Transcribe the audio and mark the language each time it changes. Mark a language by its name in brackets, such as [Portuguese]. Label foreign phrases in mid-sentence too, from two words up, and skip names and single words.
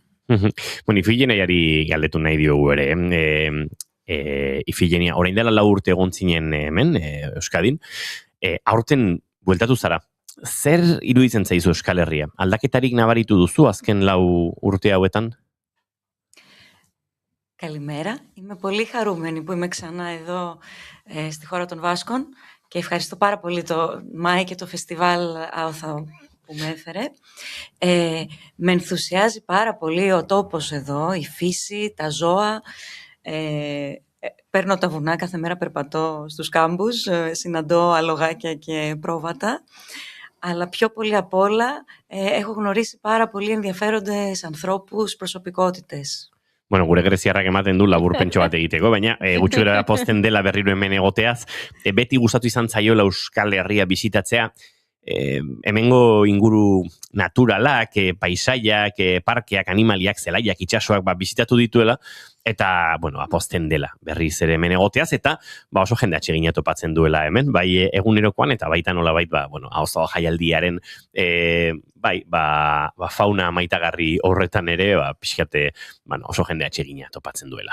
[Basque] Bueno, Ifigeniari galdetu nahi diogu ere. Ifigenia, orain dela 4 urte egon zinen hemen, Euskadin, aurten bueltatu zara. Zer iruditzen zaizu Euskal Herria? Aldaketarik nabaritu duzu azken 4 urte hauetan? [Greek] Καλημέρα. Είμαι πολύ χαρούμενη που είμαι ξανά εδώ στη χώρα των Βάσκων και ευχαριστώ πάρα πολύ το ΜΑΕ και το φεστιβάλ ΑΟΘΑ που με έφερε. Με ενθουσιάζει πάρα πολύ ο τόπος εδώ, η φύση, τα ζώα. Παίρνω τα βουνά, κάθε μέρα περπατώ στους κάμπους, συναντώ αλογάκια και πρόβατα. Αλλά πιο πολύ απ' όλα έχω γνωρίσει πάρα πολύ ενδιαφέροντες ανθρώπους, προσωπικότητες. [Basque] Bueno, gure greziarrak ematen du laburpentxo bat egiteko, baina gutxura pozten dela berriro hemen egoteaz, beti gustatu izan zaiola Euskal Herria bisitatzea, hemengo inguru naturalak, paisaiak, parkeak, animaliak, zelaiak, itsasoak bisitatu dituela, eta, bueno, pozten dela berriz ere hemen egoteaz, eta oso jende atsegina topatzen duela hemen, bai egunerokoan, eta baita nolabait, Aoza jaialdiaren fauna maitagarri horretan ere, pixkate, oso jende atsegina topatzen duela.